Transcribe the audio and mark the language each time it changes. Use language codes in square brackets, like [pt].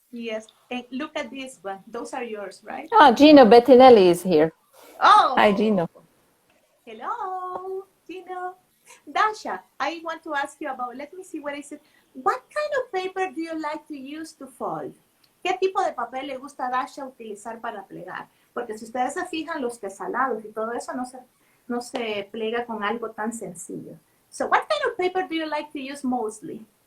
[en] Yes. And look at this one. Those are yours, right? Ah, Gino Bettinelli is here. Oh. Hi, Gino. Hello, Gino. Dasha, I want to ask you about, let me see what is it. What kind of paper do you like to use to fold? [es] ¿Qué tipo de papel le gusta a Dasha utilizar para plegar? Porque si ustedes se fijan, los tesalados y todo eso no se plega con algo tan sencillo. [en] So what kind of paper do you like to use mostly?